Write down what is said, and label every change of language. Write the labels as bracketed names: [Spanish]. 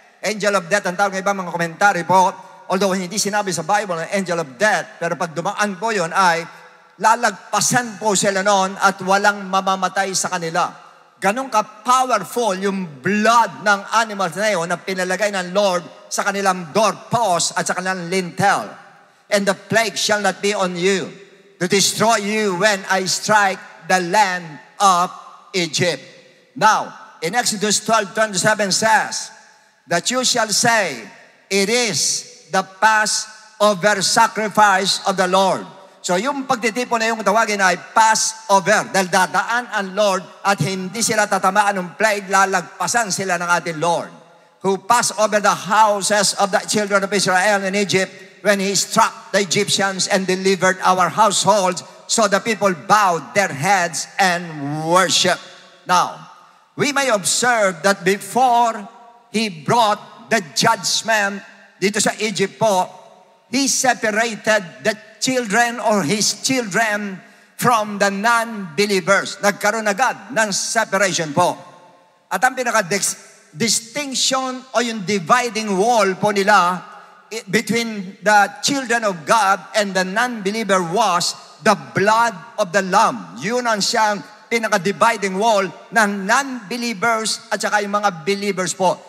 [Filipino] Angel of death, ang tawag ng iba mga komentary po, although hindi sinabi sa Bible na angel of death, pero pag dumaan po yon ay lalagpasan po sila noon at walang mamamatay sa kanila. Ganong ka-powerful yung blood ng animals na yun na pinalagay ng Lord sa kanilang doorpost at sa kanilang lintel. [English] And the plague shall not be on you to destroy you when I strike the land of Egypt. Now, in Exodus 12:27 says that you shall say, it is the Passover sacrifice of the Lord. [Filipino] So yung pagtitipon na yung tawagin ay Passover. Dahil dadaan ang Lord at hindi sila tatamaan ng plague, lalagpasan sila ng ating Lord. [English] Who passed over the houses of the children of Israel in Egypt when He struck the Egyptians and delivered our households. So the people bowed their heads and worshiped. Now, we may observe that before He brought the judgment dito sa Egypt po, He separated the children or His children from the non-believers. [Filipino] Nagkaroon agad ng separation po. [English] At ang pinaka-distinction o yung dividing wall po nila between the children of God and the non-believer was the blood of the Lamb. [Filipino] Yun ang siyang pinaka-dividing wall ng non-believers at saka yung mga believers po.